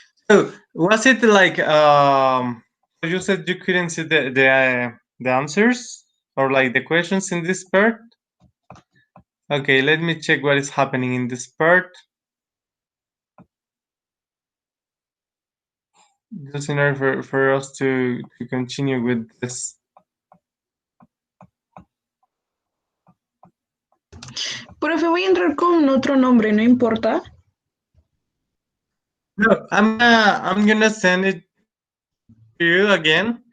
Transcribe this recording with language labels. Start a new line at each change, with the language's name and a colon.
English: So was it like you said you couldn't see the answers or like the questions in this part? Okay, let me check what is happening in this part. Just in order for us to continue with this.
Spanish: Profe, voy a entrar con otro nombre, ¿no importa?
English: No, I'm gonna send it to you again.